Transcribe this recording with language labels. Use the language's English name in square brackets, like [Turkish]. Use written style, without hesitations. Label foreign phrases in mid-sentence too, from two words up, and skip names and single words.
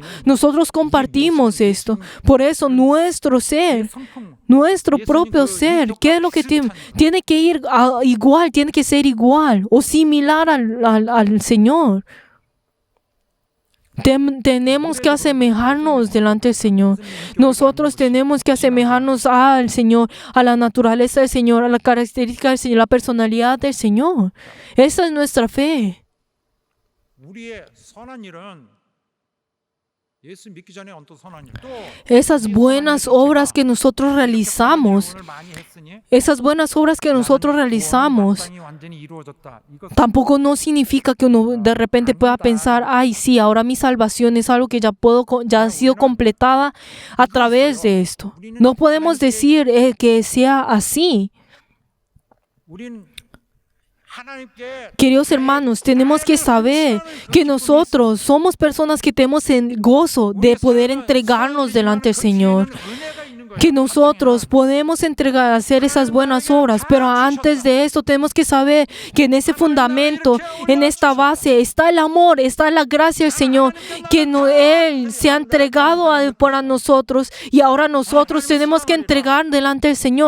[Spanish] Nosotros compartimos esto. Por eso nuestro ser, nuestro propio ser, ¿qué es lo que tiene que ir igual, tiene que ser igual o similar al Señor? Tenemos que asemejarnos delante del Señor. Nosotros tenemos que asemejarnos al Señor, a la naturaleza del Señor, a la característica del Señor, la personalidad del Señor. Esa es nuestra fe. [Korean] 우리의 선한 일은 예수 믿기 전에 어떤 선한 일 또 [Spanish] Esas buenas obras que nosotros realizamos, [Korean] 완전히 이루어졌다. 이거 [Spanish] tampoco no significa que uno de repente pueda pensar, ay, sí, ahora mi salvación es algo que ya ha sido completada a través de esto. No podemos decir que sea así. [Korean] 우린 하나님께 [Spanish] Queridos hermanos, tenemos que saber que nosotros somos personas que tenemos el gozo de poder entregarnos delante del Señor. Que nosotros podemos hacer esas buenas obras, pero antes de eso tenemos que saber que en ese fundamento, en esta base, está el amor, está la gracia del Señor, que Él se ha entregado para nosotros y ahora nosotros tenemos que entregar delante del Señor.